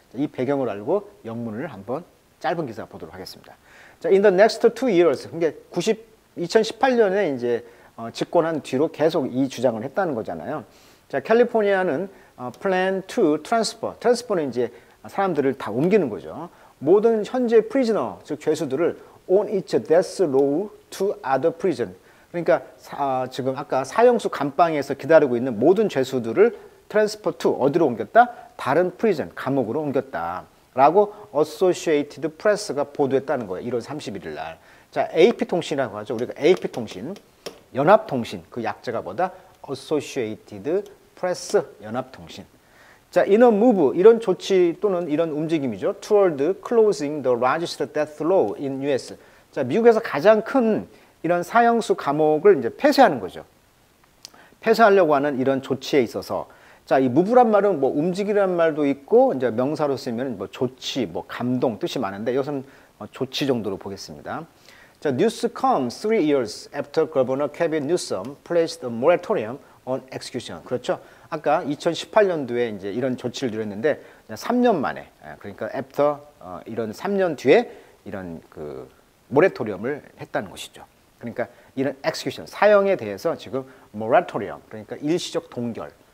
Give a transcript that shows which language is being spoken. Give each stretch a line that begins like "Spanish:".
Korean: 이 배경을 알고 영문을 한번 짧은 기사 보도록 하겠습니다. 자,
English: in the next 2 years,
Korean: 그러니까 2018년에 이제 집권한 뒤로 계속 이 주장을 했다는 거잖아요. 자, 캘리포니아는
English: plan to transfer
Korean: 는 이제 사람들을 다 옮기는 거죠. 모든 현재
English: prisoner,
Korean: 즉 죄수들을
English: on its death row to other prison.
Korean: 그러니까 지금 아까 사형수 감방에서 기다리고 있는 모든 죄수들을
English: transfer to
Korean: 어디로 옮겼다? 다른 prison, 감옥으로 옮겼다. 라고 Associated Press가 보도했다는 거예요. 1월 31일 날. 자, AP통신이라고 하죠. 우리가 AP통신, 연합통신, 그 약자가 뭐다? Associated Press, 연합통신. 자,
English: in a move,
Korean: 이런 조치 또는 이런 움직임이죠.
English: Toward closing the largest death row in US.
Korean: 자, 미국에서 가장 큰 이런 사형수 감옥을 이제 폐쇄하는 거죠. 폐쇄하려고 하는 이런 조치에 있어서 자, 이 move란 말은 뭐 움직이라는 말도 있고 이제 명사로 쓰면 뭐 조치, 뭐 감동 뜻이 많은데 이것은 조치 정도로 보겠습니다.
English: 자, news comes 3 years after Governor Kevin Newsom placed a moratorium on execution.
Korean: 그렇죠? 아까 2018년도에 이제 이런 조치를 내렸는데 3년 만에 그러니까 after 이런 3년 뒤에 이런 그 모라토리엄을 했다는 것이죠. 그러니까 이런 execution 사형에 대해서 지금 moratorium 그러니까 일시적 동결.